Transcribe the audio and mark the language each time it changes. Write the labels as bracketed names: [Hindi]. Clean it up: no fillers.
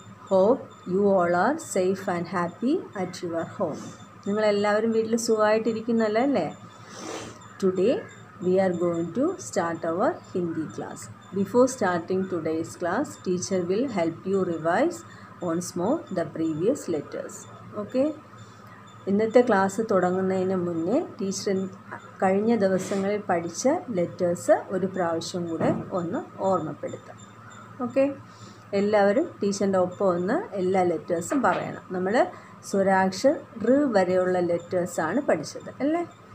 [English] Hope you all are safe and happy at your home. [Malayalam] നിങ്ങളെല്ലാവരും വീട്ടിൽ സുഖമായിട്ടിരിക്കുന്നല്ലോ അല്ലേ? [English] Today we are going to start our Hindi class. Before starting today's class, teacher will help you revise once more the previous letters. Okay? [Malayalam] ഇന്നത്തെ class തുടങ്ങുന്നതിന് മുന്നേ teacher കഴിഞ്ഞ ദിവസങ്ങളിൽ പഠിച്ച letters ഒരു പ്രാവശ്യം കൂടെ ഒന്ന് ഓർമ്മപ്പെടുത്താം. ഓക്കെ, എല്ലാവരും ടീച്ചറിൻ്റെ ഒപ്പം ഒന്ന് എല്ലാ ലെറ്റേഴ്സും പറയണം. നമ്മൾ സ്വരാക്ഷർ ഋ വരെയുള്ള ലെറ്റേഴ്സാണ് പഠിച്ചത് അല്ലേ?